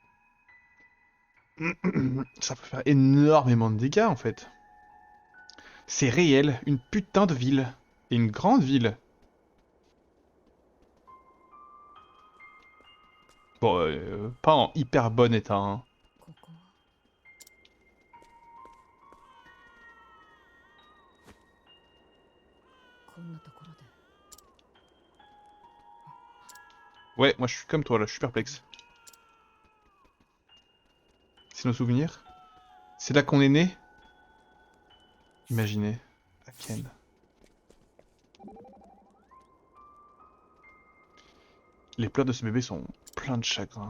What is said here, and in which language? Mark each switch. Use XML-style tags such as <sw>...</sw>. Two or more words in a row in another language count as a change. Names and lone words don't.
<fr>Ça peut faire énormément de dégâts en fait. C'est réel, une putain de ville. Et une grande ville. Bon, pas en hyper bon état, hein.</fr> <ja>ここは こんなところで</ja> <fr>Ouais, moi je suis comme toi là, je suis perplexe. C'est nos souvenirs? C'est là qu'on est né? Imaginez. Aken. Les pleurs de ce bébé sont pleins de chagrin.</fr>